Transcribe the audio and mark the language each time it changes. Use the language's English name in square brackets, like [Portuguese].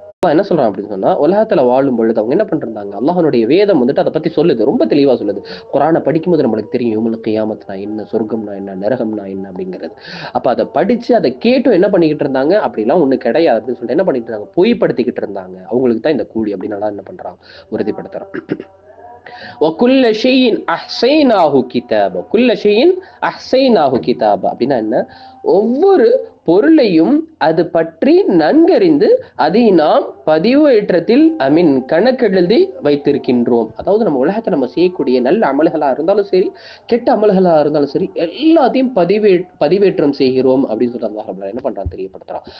[Tamil] என்ன சொல்றான் அப்படின்னு சொன்னா, உலகத்துல வாழும் பொழுது அவங்க என்ன பண்றாங்க? அல்லாஹ்வுடைய வேதம் வந்துட்டு அதை பத்தி சொல்லுது, ரொம்ப தெளிவா சொல்லுது. குர்ஆனை படிக்கும்போது நம்மளுக்கு தெரியும் யௌமுல் கியாமத்னா என்ன, சொர்க்கம்னா என்ன, நரகம்னா என்ன அப்படிங்கிறது. அப்ப அதை படிச்சு அதை கேட்டும் என்ன பண்ணிக்கிட்டு இருந்தாங்க? அப்படிலாம் ஒண்ணு கிடையாது அப்படின்னு சொல்லிட்டு என்ன பண்ணிட்டு இருந்தாங்க? பொய்ப்படுத்திக்கிட்டு இருந்தாங்க. அவங்களுக்கு தான் இந்த கூலி அப்படின்னு நல்லா என்ன பண்றாங்க? உறுதிப்படுத்துறான். [Arabic] وَكُلَّ شَيْءٍ أَحْصَيْنَاهُ كِتَابًا. كُلَّ شَيْءٍ أَحْصَيْنَاهُ كِتَابًا [Tamil] அப்படின்னா என்ன? ஒவ்வொரு பொருளையும் அது பற்றி நன்கறிந்து அதை நாம் பதிவேற்றத்தில் கணக்கெழுதி வைத்திருக்கின்றோம். அதாவது நம்ம உலகத்தை நம்ம செய்யக்கூடிய நல்ல அமல்களா இருந்தாலும் சரி, கெட்ட அமல்களா இருந்தாலும் சரி, எல்லாத்தையும் பதிவேற்றம் செய்கிறோம் அப்படின்னு சொல்லி அல்லாஹ் ரப்பல் என்ன பண்றான்? தெரியப்படுத்துறான்.